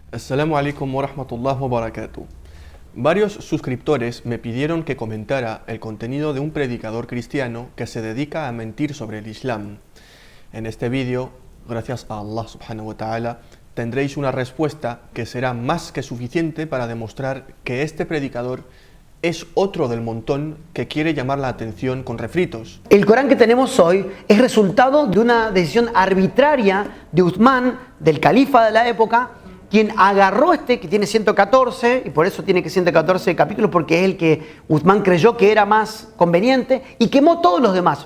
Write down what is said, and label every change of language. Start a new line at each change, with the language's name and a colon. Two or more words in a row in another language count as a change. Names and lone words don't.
Arabic: السلام عليكم ورحمة الله وبركاته.
Spanish: Varios suscriptores me pidieron que comentara el contenido de un predicador cristiano que se dedica a mentir sobre el Islam. En este vídeo, gracias a Allah
Arabic: سبحانه وتعالى,
Spanish: tendréis una respuesta que será más que suficiente para demostrar que este predicador es otro del montón que quiere llamar la atención con refritos. El Corán que tenemos hoy es resultado de una decisión arbitraria de Uthman, del califa de la época, quien agarró que tiene 114, y por eso tiene que 114 capítulos, porque es el que Uthman creyó que era más conveniente, y quemó todos los demás.